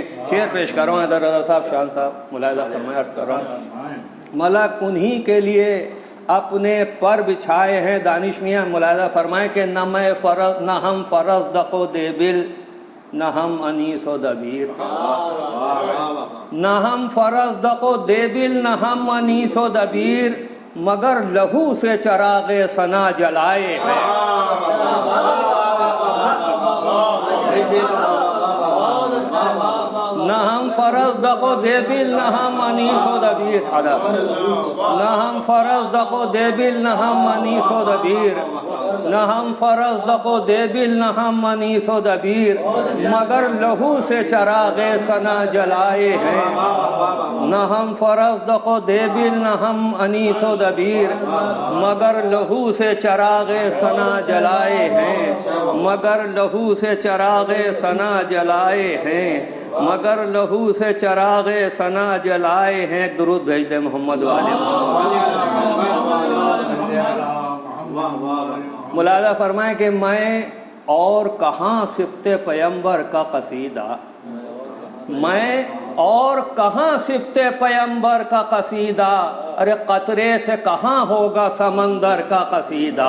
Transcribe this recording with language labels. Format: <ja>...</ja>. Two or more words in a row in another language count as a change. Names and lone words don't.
<ur>شعر پیش کر رہا ہوں ادھر رضا صاحب، شان صاحب ملاحظہ فرمائیں، عرض کر رہا ہوں ملک انہی کے لیے اپنے پر بچھائے ہیں۔ دانش میاں ملاحظہ فرمائیں کہ نہ ہم فرز دق و دیبل، نہ ہم انیس و دبیر، نہ ہم فرز دق و دیبل، نہ ہم انیس و دبیر، مگر لہو سے چراغِ ثنا جلائے ہیں. نہ ہم فرزدق و دعبل نہ ہم انیس و دبیر ادب، نہ ہم فرزدق و دعبل نہ ہم انیس و دبیر، نہ ہم فرزدق و دعبل نہ ہم انیس و دبیر، مگر لہو سے چراغِ ثنا جلائے ہیں. نہ ہم فرزدق و دعبل نہ ہم انیس و دبیر, مگر لہو سے چراغِ ثنا جلائے ہیں، مگر لہو سے چراغِ ثنا جلائے ہیں، مگر لہو سے چراغِ ثنا جلائے ہیں. درود بھیج دے محمد والے۔ ملاحظہ فرمائے کہ میں اور کہاں صفتِ پیغمبر کا قصیدہ، میں اور کہاں صفتِ پیغمبر کا قصیدہ، ارے قطرے سے کہاں ہوگا سمندر کا قصیدہ.</ur>